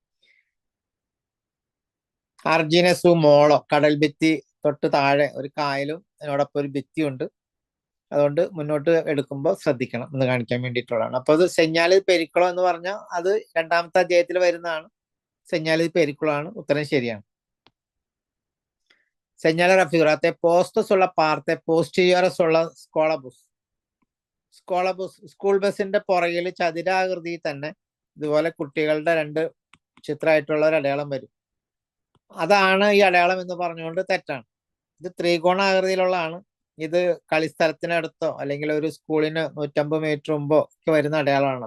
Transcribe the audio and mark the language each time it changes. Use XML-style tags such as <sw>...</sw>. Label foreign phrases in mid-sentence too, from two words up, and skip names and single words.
<ml>അർജിനസു മോളോ, കടൽ ഭിത്തി തൊട്ട് താഴെ ഒരു കായലും അതിനോടൊപ്പം ഒരു ഭിത്തിയുണ്ട്. അതുകൊണ്ട് മുന്നോട്ട് എടുക്കുമ്പോൾ ശ്രദ്ധിക്കണം എന്ന് കാണിക്കാൻ വേണ്ടിയിട്ടുള്ളതാണ്. അപ്പൊ അത്</ml> <it>segnale pericolo</it> <ml>എന്ന് പറഞ്ഞാൽ അത് രണ്ടാമത്തെ അധ്യായത്തിൽ വരുന്നതാണ്.</ml> <it>segnale pericolo.</it> <ml>ഉത്തരം ശരിയാണ്.</ml> <it>señale raffigurate posto sulla parte posteriore sulla scuolabus.</it> <ml>സ്കൂൾ ബസിന്റെ പുറകിൽ ചതുരാകൃതിയിൽ തന്നെ ഇതുപോലെ കുട്ടികളുടെ 2 ചിത്രമായിട്ടുള്ള ഒരു അടയാളം വരും. അതാണ് ഈ അടയാളം എന്ന് പറഞ്ഞുകൊണ്ട് തെറ്റാണ്. ഇത് ത്രികോണാകൃതിയിലുള്ളതാണ്. ഇത് കളിസ്ഥലത്തിനടുത്തോ അല്ലെങ്കിൽ ഒരു സ്കൂളിന് 150 മീറ്റർ മുമ്പോ ഒക്കെ വരുന്ന അടയാളമാണ്.</ml>